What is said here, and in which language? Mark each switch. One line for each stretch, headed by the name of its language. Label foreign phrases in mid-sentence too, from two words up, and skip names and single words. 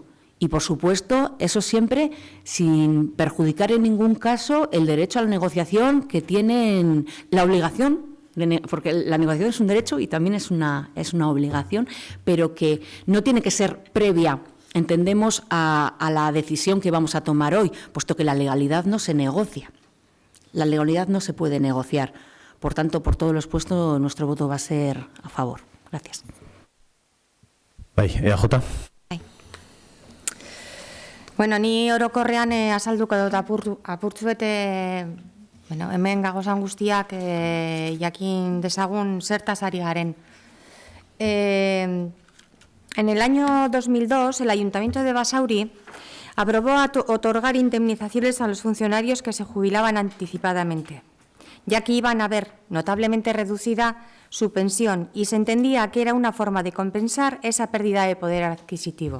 Spanish: Y, por supuesto, eso siempre sin perjudicar en ningún caso el derecho a la negociación que tienen la obligación, porque la negociación es un derecho y también es una obligación, pero que no tiene que ser previa, entendemos, a la decisión que vamos a tomar hoy, puesto que la legalidad no se negocia. La legalidad no se puede negociar. Por tanto, por todo lo expuesto, nuestro voto va a ser a favor. Gracias. EAJ.
Basque: Bueno, ni orokorrean azalduko dut apurtzuete, hemen gagozan guztiak jakin dezagun zertaz ari garen.
Spanish: En el año 2002, el Ayuntamiento de Basauri aprobó otorgar indemnizaciones a los funcionarios que se jubilaban anticipadamente, ya que iban a ver notablemente reducida su pensión y se entendía que era una forma de compensar esa pérdida de poder adquisitivo.